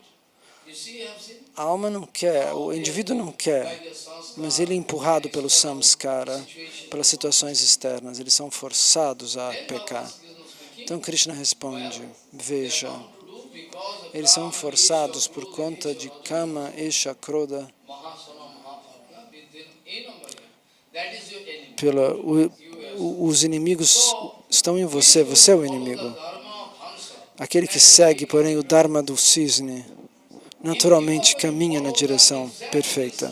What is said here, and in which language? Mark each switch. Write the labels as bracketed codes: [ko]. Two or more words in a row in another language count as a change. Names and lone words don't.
[pt] A alma não quer, o indivíduo não quer, mas ele é empurrado pelo samskara, pelas situações externas, eles são forçados a pecar. Então Krishna responde, veja, eles são forçados por conta de kama, esha, krodha, os inimigos estão em você, você é o inimigo. Aquele que segue, porém, o Dharma do cisne, naturalmente caminha na direção perfeita.